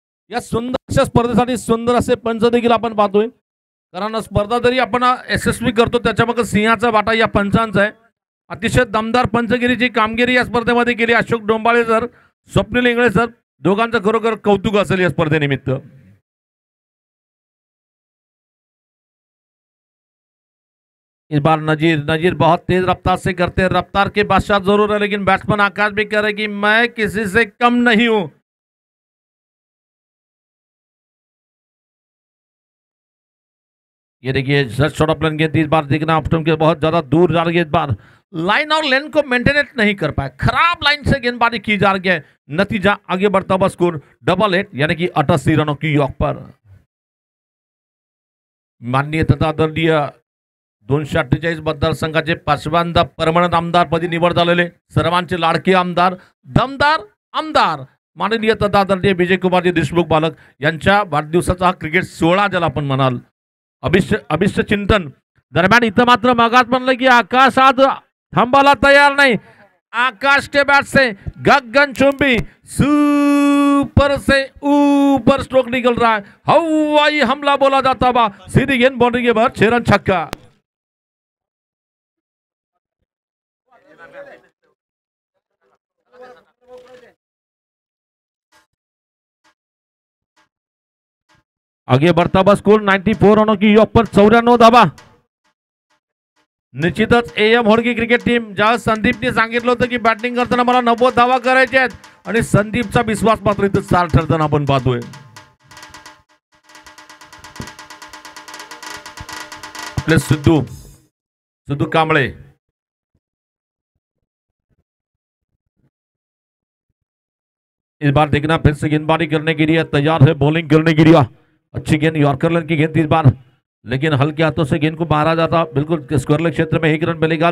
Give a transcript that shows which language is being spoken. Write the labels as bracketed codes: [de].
[mr] या सुंदर अशा स्पर्धेसाठी सुंदर असे पंच देखील आपण पाहतोय. कारण स्पर्धा जरी आपण यशस्वी करतो त्याच्यामागे सिंहाचा वाटा या पंचांचा आहे. अतिशय दमदार पंचगिरीची कामगिरी या स्पर्धेमध्ये केली. अशोक डोंबाळे सर, स्वप्नील इंगळे सर दोघांचं खरोखर कौतुक असेल या स्पर्धेनिमित्त. [hi] इस बार नजीर बहुत तेज रफ्तार से करते हैं. रफ्तार के बादशाह जरूर है लेकिन बैट्समैन आकाश भी कह रहे कि मैं किसी से कम नहीं हूं. ये देखिए शॉर्ट ऑफ प्लेन गेंद इस बार देखना ऑप्शन के बहुत ज्यादा दूर जा रही है. इस बार लाइन और लेन को मेंटेनेट नहीं कर पाए, खराब लाइन से गेंदबाजी की जा रही है। नतीजा आगे बढ़ता हुआ स्कोर 88 यानी कि 88 रनों की योग पर। [mr] माननीय तथा आदरणीय 248 मतदारसंघाचे पाचव्यांदा परमनंट आमदारपदी निवड झालेले सर्वांचे लाडके आमदार, दमदार आमदार माननीय तथा आदरणीय विजय कुमारजी देशमुख बालक यांच्या वाढदिवसाचा हा क्रिकेट सोहळा ज्याला आपण म्हणाल, अभिष्ट चिंतन दरम्यान इथं मात्र मगात म्हणलं की आकाश आज थांबायला तयार नहीं। [hi] आकाश के बैट से गगन चुंबी सुपर से ऊपर स्ट्रोक निकल रहा है, हवाई हमला बोला जाता बा, सीधी गेंद बाउंड्री के बाहर, 6 रन छक्का। आगे बढ़ता हुआ स्कोर 94 रनों की योग पर 94 धावा। [mr] निश्चितच एम होडगी क्रिकेट टीम ज्या संदीपने सांगितलं होतं की बॅटिंग करताना मला 90 धावा करायचे आहेत आणि संदीपचा विश्वास मात्र इथं सार ठरताना आपण पाहतोय। [hi] आपले सिद्धू कांबळे इस बार देखना फिर से गेंदबाजी करने के लिए तैयार है, बॉलिंग करने के लिए अच्छी गेंद, यॉर्कर की गेंद इस बार, लेकिन हल्के हाथों से गेंद को मारा जाता, बिल्कुल स्क्वायर क्षेत्र में 1 रन मिलेगा।